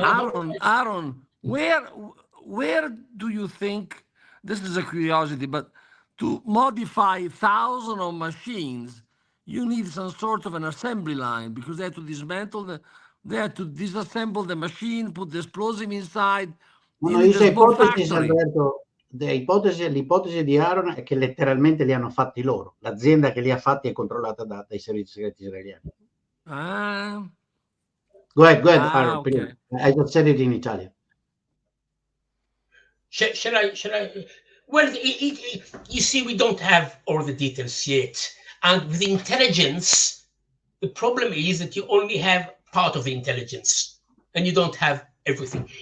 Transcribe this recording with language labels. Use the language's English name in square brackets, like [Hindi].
[English] Ahron, where do you think, this is a curiosity, but to modify thousands of machines, you need some sort of an assembly line, because they have to dismantle they have to disassemble the machine, put the explosive inside. [Italian] No, io se ipotesi, Alberto, l'ipotesi di Ahron è che letteralmente li hanno fatti loro. L'azienda che li ha fatti è controllata dai servizi segreti israeliani. [English] Go ahead, Ahron. Okay. I just said it in Italian. Shall I? Well, you see, we don't have all the details yet. And with intelligence, the problem is that you only have part of the intelligence and you don't have everything.